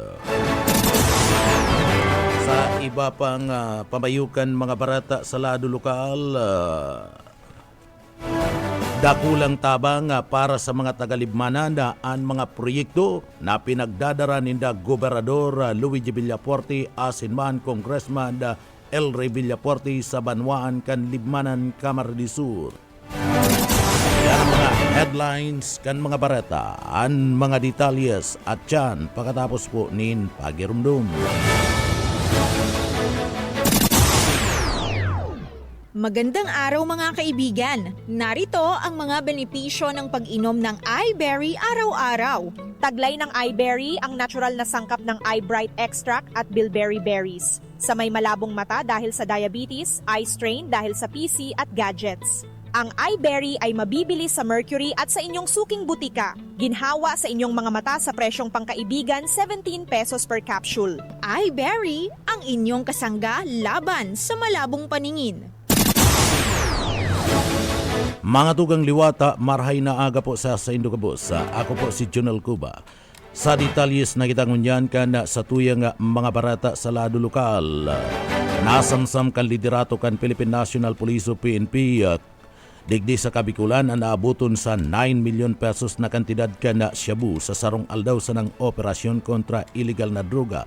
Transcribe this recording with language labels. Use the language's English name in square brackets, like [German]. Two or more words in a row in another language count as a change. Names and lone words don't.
[Bikol] Sa iba pang pamayukan mga barata sa lado lokal, dakulang tabang para sa mga tagalibmanan ang mga proyekto na pinagdadara ninda Gobernador Luigi Villapuerte asinman Congressman El Rey Villapuerte sa Banwaan kan Libmanan, Camarines Sur. Yan ang mga headlines kan mga barata, ang mga detalyes at yan pagkatapos po nin pagirumdum. [Filipino] Magandang araw mga kaibigan! Narito ang mga benepisyo ng pag-inom ng iBerry araw-araw. Taglay ng iBerry ang natural na sangkap ng iBright extract at bilberry berries. Sa may malabong mata dahil sa diabetes, [English] eye strain [Filipino] dahil sa PC at gadgets. Ang iBerry ay mabibili sa Mercury at sa inyong suking butika. Ginhawa sa inyong mga mata sa presyong pangkaibigan 17 [English] pesos per capsule. [Filipino] iBerry, ang inyong kasangga laban sa malabong paningin. [Bikol] Mga tugang liwata, marhay na aga po sa Indocabos. Ako po si Jonel Cuba. Sa detalyes na kitang unyan ka na sa tuyang mga barata sa lado lokal. Nasamsam kan liderato kan Philippine National Police o PNP digdi sa Kabikulan ang naabuton sa 9 million pesos na kantidad ka na shabu sa sarong aldaw sa ng operasyon kontra illegal na droga.